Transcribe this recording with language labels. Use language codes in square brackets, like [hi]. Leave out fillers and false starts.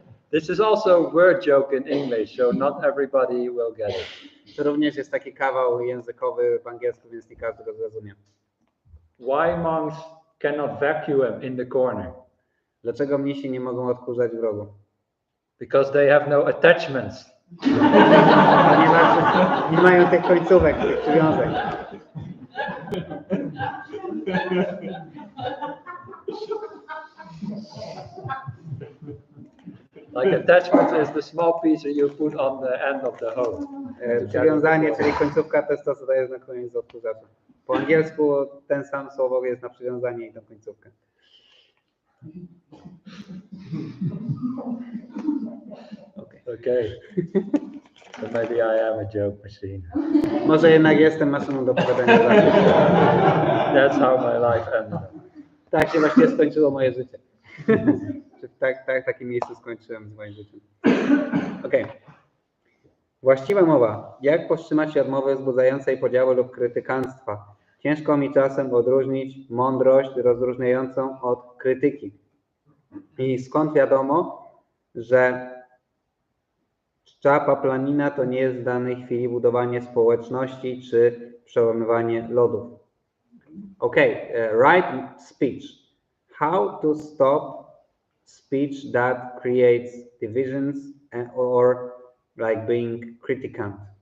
[en] This is also a word joke in English, so not everybody will get it. [pl] To również jest taki kawał językowy w angielsku, więc nie każdy go zrozumie. [en] Why monks cannot vacuum in the corner? [pl] Dlaczego mnisi nie mogą odkurzać w rogu? [en] Because they have no attachments. [pl] Ponieważ nie mają tych końcówek, tych przywiązek. [en] Like attachments is the small piece you put on the end of the hose. [pl] Przywiązanie, czyli końcówka, to jest to, co dajesz na koniec odkurzacza. Po angielsku ten sam słowo jest na przywiązanie i na końcówkę. [en] Okay. So maybe I am a joke machine. [pl] Może jednak jestem maszyną do opowiadania żartów. [en] That's how my life ended. [pl] Tak się właśnie skończyło moje życie. W takim miejscu skończyłem z moim życiem. Okej. Właściwa mowa. Jak powstrzymać się od mowy wzbudzającej podziały lub krytykanstwa? Ciężko mi czasem odróżnić mądrość rozróżniającą od krytyki. I skąd wiadomo, że czcza paplanina to nie jest w danej chwili budowanie społeczności czy przełamywanie lodów. [en] Okay, right speech. How to stop speech that creates divisions or like being criticant.